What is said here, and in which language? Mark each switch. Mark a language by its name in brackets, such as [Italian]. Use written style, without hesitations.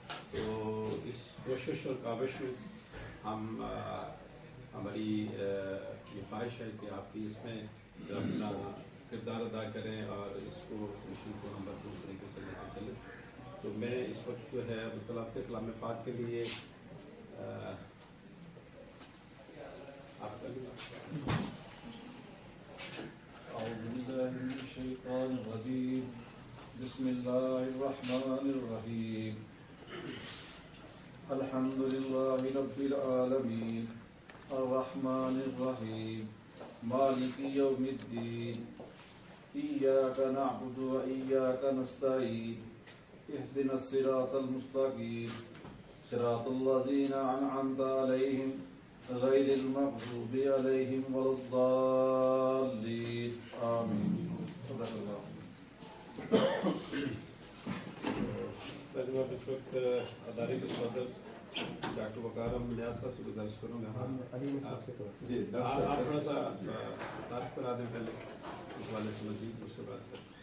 [Urdu] تو اس کوشش اور کاوش میں ہم ہماری یہ خواہش ہے کہ آپ بھی اس میں اپنا کردار ادا کریں اور اس کو مشن کو ہم بہتر طریقے سے لے کر چلیں. تو میں اس وقت جو ہے تلاوت کلام پاک کے لیے آپ کا [Arabic] أعوذ بالله من الشيطان الرجيم. بسم الله الرحمن الرحيم. الحمد لله رب العالمين الرحمن الرحيم مالك يوم الدين إياك نعبد وإياك نستعين اهدنا الصراط المستقيم صراط الذين أنعمت عليهم غير المغضوب عليهم ولا الضالين آمين. صدق الله. [Urdu] میں اس وقت ادارے کے صدر ڈاکٹر وقار احمد نیاز صاحب سے گزارش کروں گا جی آپ تھوڑا سا تعارف کرا دیں پہلے اس والے سے مزید، اس کے بعد